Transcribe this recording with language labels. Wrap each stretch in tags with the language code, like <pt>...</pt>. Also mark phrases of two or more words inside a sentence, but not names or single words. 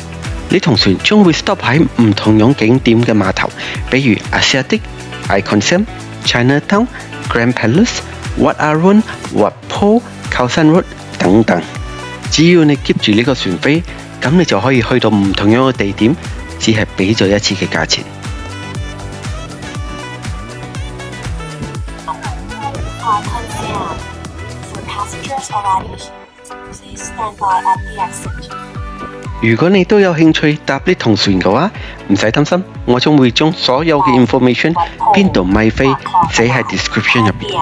<yue>呢趟船將會 stop 喺唔同樣景點嘅碼頭，比如 Asiatic、Icon Siam、Chinatown、Grand Palace、Wat Arun、Wat Po、Khao San Road 等等。只要你 keep 住呢個船飛，咁你就可以去到唔同樣嘅地點，只係俾咗一次嘅價錢。如果你都有興趣搭呢趟船嘅話，唔使擔心，我將會將所有嘅 information 邊度買飛寫喺 description 入邊。</yue>